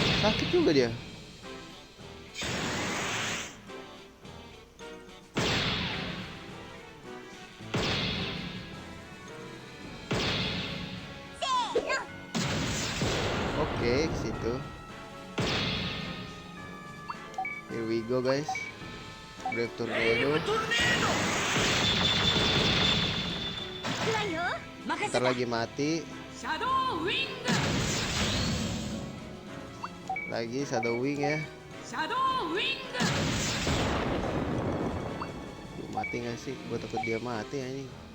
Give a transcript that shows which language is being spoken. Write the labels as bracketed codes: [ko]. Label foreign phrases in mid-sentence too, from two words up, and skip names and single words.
[id] Sakit juga dia. Oke, ke situ. [en] Here we go guys. Brave Tornado. [ja] 行くわよ。 [id] Ntar lagi mati. [ja] シャドウウィング [id] Lagi Shadow Wing ya. [ja] シャドウウィング [id] Mati gak sih? Gue takut dia mati anjing.